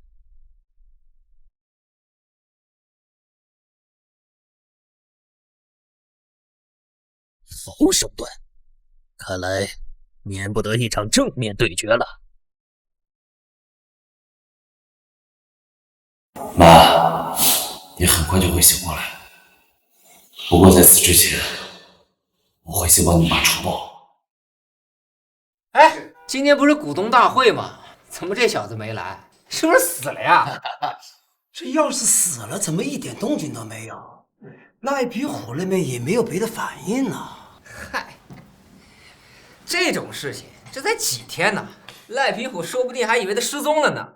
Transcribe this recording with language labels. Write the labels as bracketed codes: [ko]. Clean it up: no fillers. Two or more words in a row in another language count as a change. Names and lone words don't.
[zh] 好手段，看來免不得一場正面對決了。媽，你很快就會醒過來。不過在此之前，我會先幫你媽除暴。哎，今天不是股東大會嗎？怎麼這小子沒來？是不是死了呀？這要是死了，怎麼一點動靜都沒有？賴皮虎那邊也沒有別的反應呢。嗨，這種事情這才幾天呢，賴皮虎說不定還以為他失蹤了呢。